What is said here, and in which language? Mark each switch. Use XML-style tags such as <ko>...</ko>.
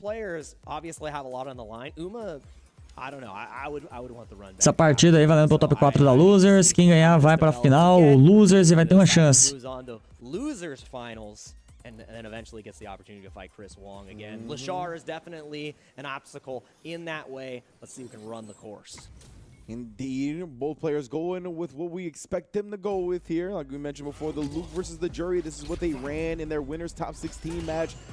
<en>Players obviously have a lot on the line. Uma, I don't know. I would want the run back.</en> <pt>Essa partida aí valendo pro top 4 da Losers. Quem ganhar vai pra final, o Losers, e vai ter uma chance.</pt> <en>Losers finals. And then eventually gets the opportunity to fight Chris Wong again. 𝗔𝗽ście is definitely an obstacle in that way. Let's see who can run the course. Indeed, both players going with what we expect them to go with here. Like we mentioned before, the Luke versus the 𝗔𝗽ście, this is what they ran in their winners top 16 match.</en>